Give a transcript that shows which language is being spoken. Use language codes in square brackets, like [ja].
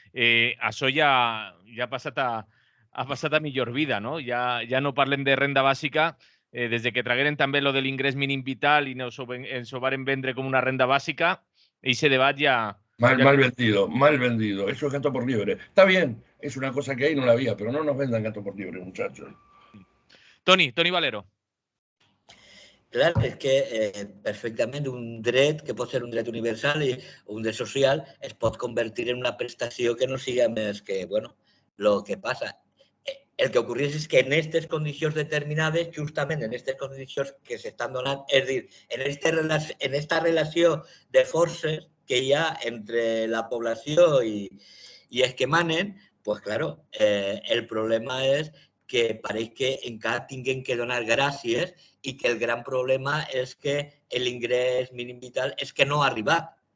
[ca] Això ja ha passat a millor vida, no? Ja no parlem de renda bàsica des de que tragueren també lo de l'ingrés mínim vital i ens ho varen vendre com una renda bàsica, ese debat ja... [es] Mal vendido. Eso es gato por liebre. Está bien, es una cosa que hay, no la había, pero no nos vendan gato por liebre, muchachos. Toni Valero. [ca] Clar, és que perfectament un dret que pot ser un dret universal i un dret social es pot convertir en una prestació que no siga més que, bueno, lo que passa. El que ocorreix és que en aquestes condicions determinades, justament en aquestes condicions que s'estan donant, és dir, en esta relació de forces que hi ha entre la població i els que manen, pues claro, el problema és que pareix que encara tinguem que donar gràcies i que el gran problema és que l'ingrés mínim vital és que no ha arribat.